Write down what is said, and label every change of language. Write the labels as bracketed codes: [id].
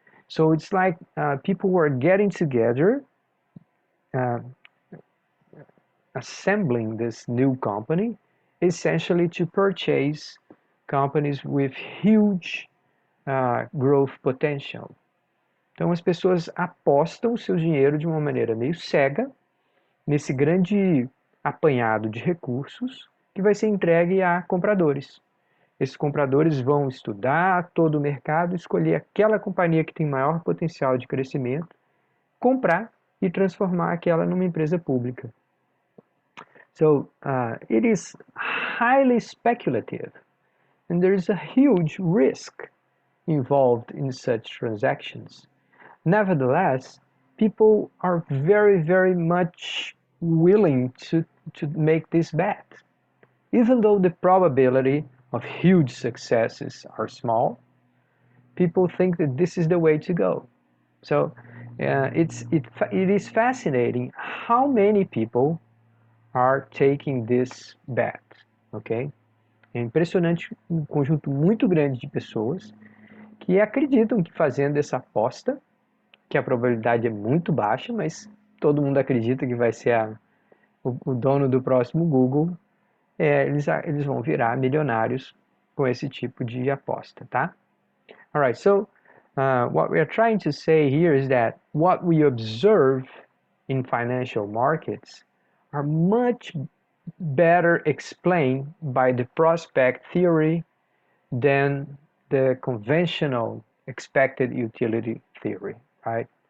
[en] So it's like people were getting together, uh, assembling this new company, essentially to purchase companies with huge growth potential. [pt] Então as pessoas apostam o seu dinheiro de uma maneira meio cega nesse grande apanhado de recursos que vai ser entregue a compradores. Esses compradores vão estudar todo o mercado, escolher aquela companhia que tem maior potencial de crescimento, comprar e transformar aquela numa empresa pública. [en] So it is highly speculative, and there is a huge risk involved in such transactions. Nevertheless, people are very, very much willing to make this bet. Even though the probability of huge successes are small, people think that this is the way to go. So it is fascinating how many people are taking this bet, ok? [pt] É impressionante um conjunto muito grande de pessoas que acreditam que fazendo essa aposta, que a probabilidade é muito baixa, mas todo mundo acredita que vai ser o dono do próximo Google, eles vão virar milionários com esse tipo de aposta, tá? [en] Alright, so what we are trying to say here is that what we observe in financial markets are much better explained by the prospect theory than the conventional expected utility theory, right?